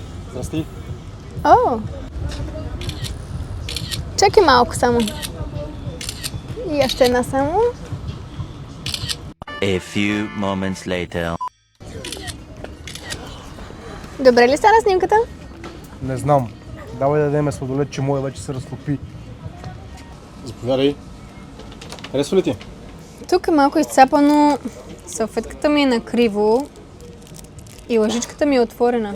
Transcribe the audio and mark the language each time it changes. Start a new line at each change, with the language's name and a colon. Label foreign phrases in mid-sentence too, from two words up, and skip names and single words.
Bulgarian: Здрасти. О! Чакай малко само. И още една само.
English: A few moments later.
Bulgarian: Добре ли стана снимката? Не знам. Давай да дадем сладолед, че моя вече се разтопи. Заповядай. Харесва ли ти? Тук е малко изцапано. Салфетката ми е накриво. И лъжичката ми е отворена.